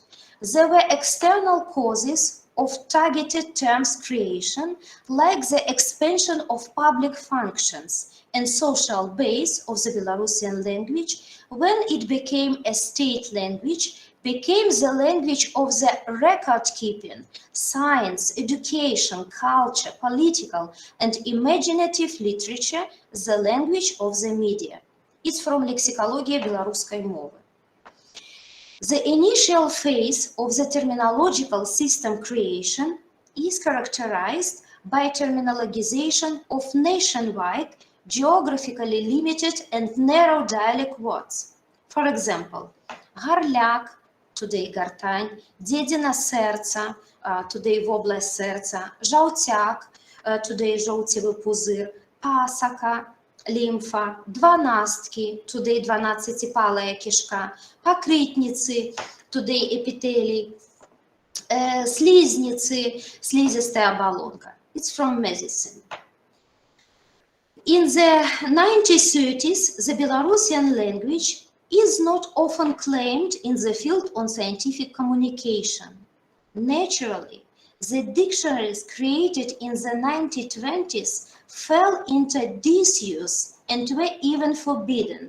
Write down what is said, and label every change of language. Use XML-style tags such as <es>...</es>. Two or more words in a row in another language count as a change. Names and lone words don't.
<en>There were external causes of targeted terms creation, like the expansion of public functions and social base of the Belarusian language, when it became a state language, became the language of the record-keeping, science, education, culture, political, and imaginative literature, the language of the media. It's from Лексикология белорусской мовы. The initial phase of the terminological system creation is characterized by terminologization of nationwide, geographically limited and narrow dialect words. For example,</en> <be>Гарляк, today Гартань, Дедино серце, today Вобласть серця, Жовтяк, today Жовтєвий пузир, Пасака, лимфа, дванастки, today</be> <ru>дванадцатипалая кишка,</ru> <be>покрытницы, today эпителий, слизницы,</be> <ru>слизистая оболочка.</ru> <en>It's from medicine. In the 1930s, the Belarusian language is not often claimed in the field on scientific communication. Naturally, the dictionaries created in the 1920s fell into disuse and were even forbidden.</en>